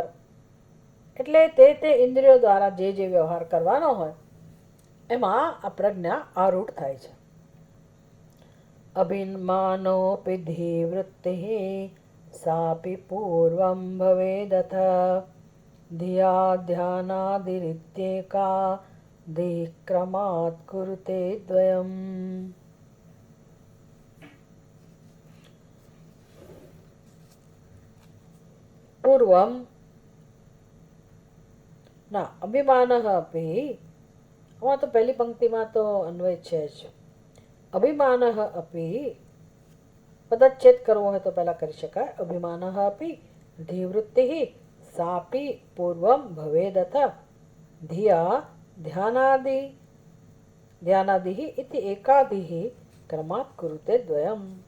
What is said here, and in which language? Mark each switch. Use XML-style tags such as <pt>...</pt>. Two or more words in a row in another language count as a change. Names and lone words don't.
<gu>એટલે તે ઇન્દ્રિયો દ્વારા જે જે વ્યવહાર કરવાનો હોય એમાં આ પ્રજ્ઞા આરૂઢ થાય છે.</gu> <sa>અભિમાનોપી ધીવૃત્તિ સાપી પૂર્વમ ભવેદથ ધિયા ધ્યાનાદિરિત્યેકા क्रमात् कुरुते द्वयम्। पूर्वं ना अभिमानः अपि,</sa> <gu>આમાં તો પહેલી પંક્તિમાં તો અન્વય છે જ.</gu> <sa>અભિમાનઃ અપી</sa> <gu>પદચ્છેદ કરવો હોય તો પહેલા કરી શકાય.</gu> <sa>અભિમાનઃ અપી ધીવૃત્તિ સાપી પૂર્વમ ભવેદથ ધિયા ધ્યાનાદિ ઇતિ એકાદિ ક્રમાત કુરુતે દ્વયમ.</sa>